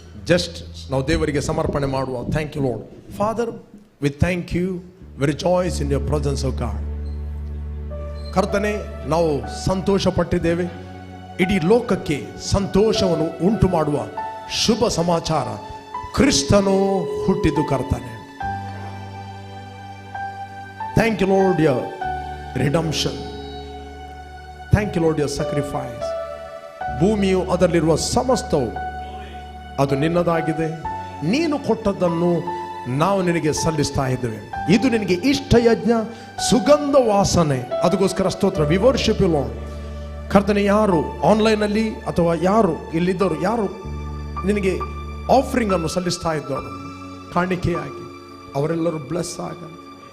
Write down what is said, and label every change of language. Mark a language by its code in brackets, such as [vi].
[en] just [kn] ನಾವು ದೇವರಿಗೆ ಸಮರ್ಪಣೆ ಮಾಡುವ. [en] Thank you Lord. Father, we thank you, we rejoice in your presence of God. [kn] ಕರ್ತನೆ, ನಾವು ಸಂತೋಷ ಪಟ್ಟಿದ್ದೇವೆ. ಇಡೀ ಲೋಕಕ್ಕೆ ಸಂತೋಷವನ್ನು ಉಂಟು ಮಾಡುವ ಶುಭ ಸಮಾಚಾರ, ಕ್ರಿಸ್ತನು ಹುಟ್ಟಿದ್ದು ಕರ್ತನೆ. [en] Thank you, Lord, your redemption. Thank you, Lord, your sacrifice. [kn] ಭೂಮಿಯು ಅದರಲ್ಲಿರುವ ಸಮಸ್ತವು ಅದು ನಿನ್ನದಾಗಿದೆ. ನೀನು ಕೊಟ್ಟದ್ದನ್ನು ನಾವು ನಿನಗೆ ಸಲ್ಲಿಸ್ತಾ ಇದ್ದೇವೆ. ಇದು ನಿನಗೆ ಇಷ್ಟ ಯಜ್ಞ, ಸುಗಂಧ ವಾಸನೆ. ಅದಕ್ಕೋಸ್ಕರ ಸ್ತೋತ್ರ. [en] We worship you Lord. [kn] ಕರ್ತನೆ, ಯಾರು ಆನ್ಲೈನಲ್ಲಿ ಅಥವಾ ಯಾರು ಇಲ್ಲಿದ್ದವರು, ಯಾರು ನಿನಗೆ ಆಫರಿಂಗ್ ಅನ್ನು ಸಲ್ಲಿಸ್ತಾ ಇದ್ದವರು ಕಾಣಿಕೆಯಾಗಿ, ಅವರೆಲ್ಲರೂ ಬ್ಲೆಸ್ ಆಗಲಿ.